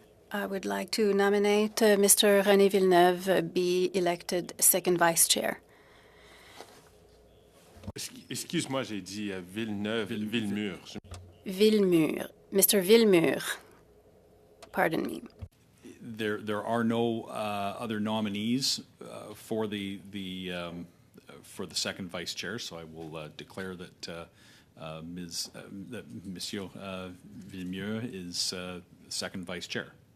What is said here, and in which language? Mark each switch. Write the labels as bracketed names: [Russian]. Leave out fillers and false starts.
[English] I would like to nominate Mr. René Villeneuve be elected second vice chair. [French] Excuse-moi, j'ai dit Villeneuve, Villemur. [English] Villemur. Mr. Villemur. Pardon me. There are no other nominees for the second vice chair, so I will declare that Monsieur Villemeux is second vice chair.